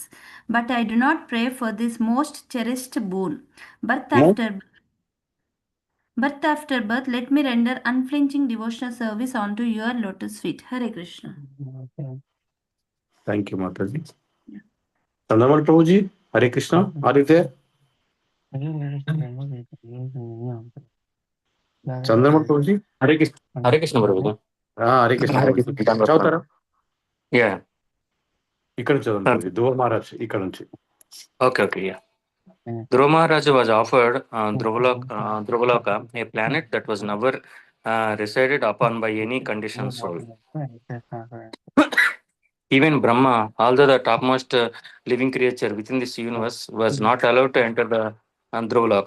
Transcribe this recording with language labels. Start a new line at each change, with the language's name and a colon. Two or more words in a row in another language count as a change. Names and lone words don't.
English: But I do not pray for this most cherished boon. Birth after birth, let me render unflinching devotional service unto your lotus feet. Hare Krishna. Thank you, Mataji. Chandramal Prabhuji, Hare Krishna. Are you there? Chandramal Prabhuji, Hare Krishna. Hare Krishna, Prabhuji. Hare Krishna Prabhuji. చదువుతారా? Yeah.
Telugu: ఇక్కడ చదవండి Prabhuji. ధ్రువ మహారాజ్ ఇక్కడ నుంచి.
English: Okay, yeah. Dhruva Maharaja was offered Dhruvaloka, a planet that was never resided upon by any conditioned soul. Even Brahma, although the topmost living creature within this universe, was not allowed to enter the Dhruvaloka.